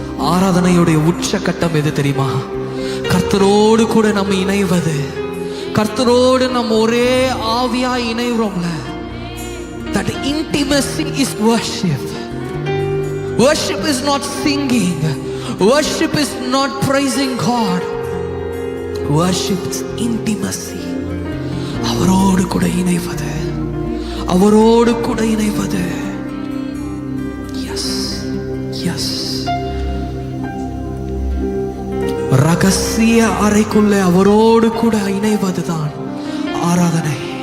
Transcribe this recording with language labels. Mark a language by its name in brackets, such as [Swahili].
[Tamil] ஆராதனையுடைய உச்சகட்டம் எது தெரியுமா? கர்த்தரோடு கூட நம்ம இணைவது, கர்த்தரோடு நம்ம ஒரே ஆவியா இணைகிறோம்ல. [English] That intimacy is worship. Worship is not singing. Worship is not praising God. Worship is intimacy. [Tamil] அவரோடு கூட இணைவது, அவரோடு கூட இணைவது. எஸ் எஸ், ரகசிய அறைக்குள்ளே அவரோடு கூட இணைவதுதான் ஆராதனை.